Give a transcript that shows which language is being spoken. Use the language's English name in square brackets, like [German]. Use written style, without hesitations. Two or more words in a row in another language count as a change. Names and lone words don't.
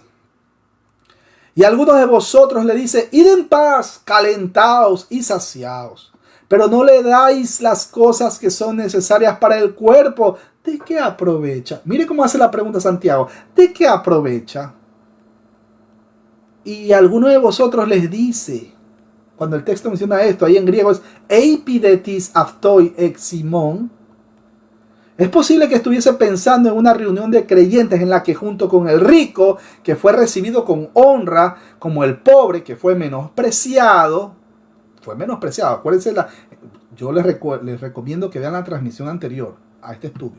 [Spanish] Y algunos de vosotros le dice, id en paz, calentaos y saciaos, pero no le dais las cosas que son necesarias para el cuerpo. ¿De qué aprovecha? Mire cómo hace la pregunta Santiago. ¿De qué aprovecha? Y alguno de vosotros les dice, cuando el texto menciona esto, ahí en griego es [Greek] εἴπῃ δέ τις αὐτοῖς ἐξ ὑμῶν. [Spanish] Es posible que estuviese pensando en una reunión de creyentes en la que junto con el rico, que fue recibido con honra, como el pobre, que fue menospreciado. Acuérdense, yo les recomiendo que vean la transmisión anterior a este estudio.